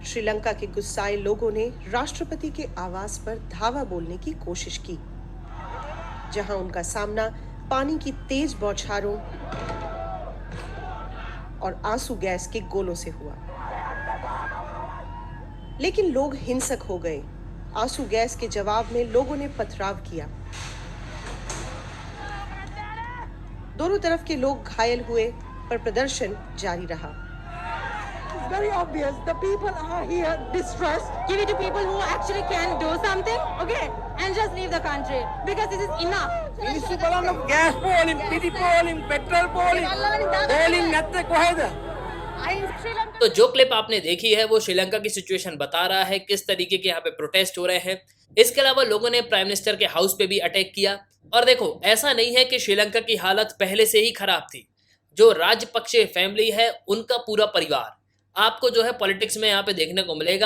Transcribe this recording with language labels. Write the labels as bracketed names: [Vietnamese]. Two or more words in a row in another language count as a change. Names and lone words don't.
[Hindi] श्रीलंका के गुस्साए लोगों ने राष्ट्रपति के आवास पर धावा बोलने की कोशिश की, जहां उनका सामना पानी की तेज बौछारों और आंसू गैस के गोलों से हुआ। लेकिन लोग हिंसक हो गए। आंसू गैस के जवाब में लोगों ने पथराव किया। दोनों तरफ के लोग घायल हुए, पर प्रदर्शन जारी रहा। [English] It's very obvious the people are here distressed. Give it to people who actually can do something, okay? And just leave the country because this is enough. [Sinhala] මිනිස්සු බලන්න ගෑස් පෝලින්, පිටි පෝලින්, පෙට්‍රල් පෝලින්, පෝලින් නැත්තේ කොහෙද? [Hindi] तो जो क्लिप आपने देखी है वो श्रीलंका की सिचुएशन बता रहा है, किस तरीके के यहाँ पे प्रोटेस्ट हो रहे हैं। इसके अलावा लोगों ने [English] prime minister [Hindi] के हाउस पे भी अटैक किया। और देखो, ऐसा नहीं है कि श्रीलंका की हालत पहले से ही खराब थी। जो राजपक्षे फैमिली है उनका पूरा परिवार आपको जो है पॉलिटिक्स में यहाँ पे देखने को मिलेगा।